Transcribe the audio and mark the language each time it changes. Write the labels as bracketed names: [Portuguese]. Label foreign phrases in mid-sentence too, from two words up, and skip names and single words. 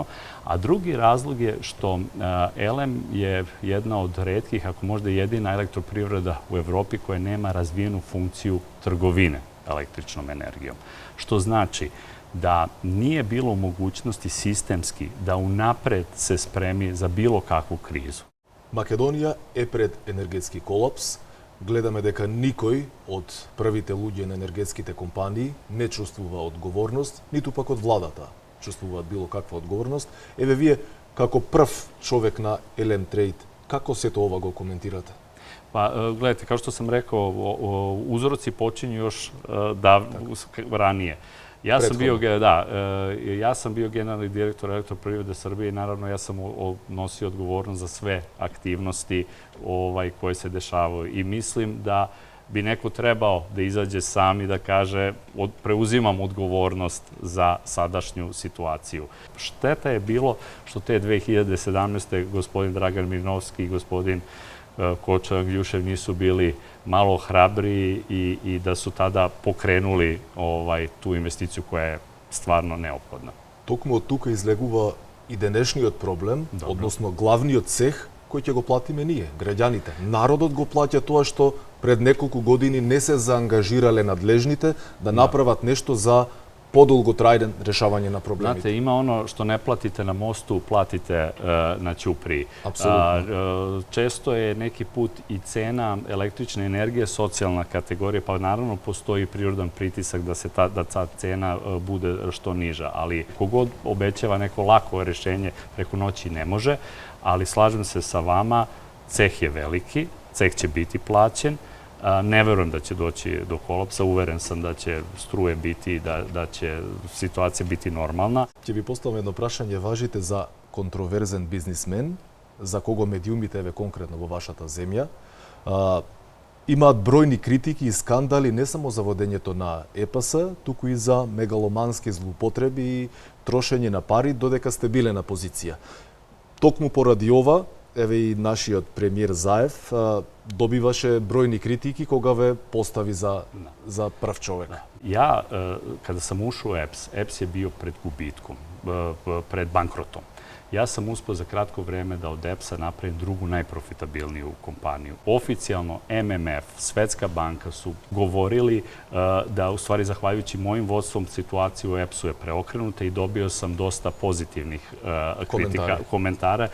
[Serbian] A drugi razlog je što ELEM je jedna od retkih, ako možda jedina elektroprivreda u Evropi koja nema razvijenu funkciju trgovine električnom energijom. Što znači da nije bilo u mogućnosti sistemski da unapred se spremi za bilo kakvu krizu. [Macedonian] Македонија е пред енергетски колапс. Гледаме дека никој од првите луѓе на енергетските компании не чувствува одговорност, ниту пак од владата чувствуваат било каква одговорност. Еве вие, како прв човек на ELEM Trade, како сето ова го коментирате? [Serbian] Pa, gledajte, kao što sam rekao, uzroci počinju još ranije. Ja sam bio generalni direktor Elektroprivrede Srbije i naravno ja sam nosio odgovornost za sve aktivnosti koje se dešavaju. I mislim da bi neko trebao da izađe sam i da kaže preuzimam odgovornost za sadašnju situaciju. Šteta je bilo što te 2017. gospodin Dragan Mirnovski i gospodin Koča Angljušev nisu bili malo hrabriji i da su tada pokrenuli tu investiciju koja je stvarno neophodna. [Macedonian] Токму од тука излегува и денешниот проблем, односно главниот цех кој ќе го платиме ние, граѓаните. Народот го плаќа тоа што пред неколку години не се заангажирале надлежните да направат нешто за подолготрајно решавање на проблемите. [Serbian] Znate, ima ono što ne platite na mostu, platite na ćupriji. Apsolutno. Često je neki put i cena električne energije socijalna kategorija, pa naravno postoji prirodan pritisak da ta cena bude što niža. Ali kogod obećava neko lako rešenje preko noći ne može, ali slažem se sa vama, ceh je veliki, ceh će biti plaćen. Ne verujem da će doći do kolapsa, uveren sam da će struje biti, da će situacija biti normalna. [Macedonian] Ќе ви поставам едно прашање, важите за контроверзен бизнисмен, за кого медиумите еве конкретно во вашата земја, имаат бројни критики и скандали не само за водењето на ЕПС, туку и за мегаломански злоупотреби и трошење на пари додека сте биле на позиција. Токму поради ова, еве и нашиот премиер Заев добиваше бројни критики кога ве постави за прв човек. [Serbian] Ja, kada sam ušao u EPS, EPS je bio pred gubitkom, pred bankrotom. Ja sam uspeo za kratko vreme da od EPS-a napravim drugu najprofitabilniju kompaniju. Oficijalno MMF, Svetska banka su govorili da u stvari zahvaljujući mojim vodstvom situaciju u EPS-u je preokrenuta i dobio sam dosta pozitivnih komentara.